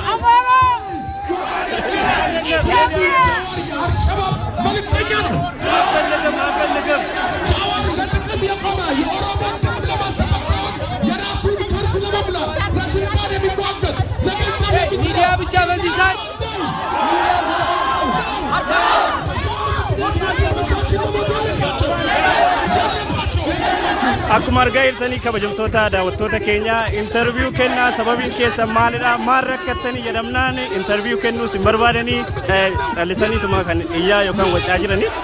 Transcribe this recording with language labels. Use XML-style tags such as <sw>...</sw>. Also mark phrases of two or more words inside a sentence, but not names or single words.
<am>አልሸባብ መልእክተኛ ነው። አፈልገም ጃዋር ለጥቅም የቆመ የኦሮሞን ጥቅም ለማስጠበቅ ሳይሆን የራሱን ከርስ ለመብላት ለስልጣን የሚሟገት ለገንዘብ ሚዲያ ብቻ በዚህ ሰዓት</am> <om>akkuma argaa jirtanii kabajamtoota daawwattoota keenya interviyuu kennaa sababiin keessa maalidha maal rakkattanii jedhamnaan interviyuu kennuus hin barbaadanii callisaniituma kan iyyaa yookaan wacaa jiranii.</om>